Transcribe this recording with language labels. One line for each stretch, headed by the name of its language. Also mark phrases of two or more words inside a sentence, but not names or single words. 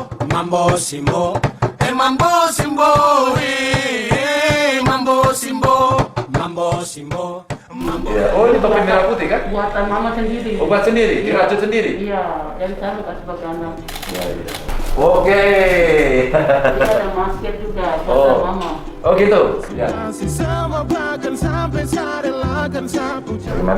Indonesian: Mambo Simbo, Mambo Simbo, Mambo Simbo, Mambo Simbo. Ya. Oh, ini topi merah putih kan? Buatan mama sendiri. Oh, buat sendiri, dirajut sendiri? Iya, yang saya kasih pakai anak. Ya, ya. Oke. Dia ada masker juga, buatan mama. Oh gitu? Ya. Bagaimana?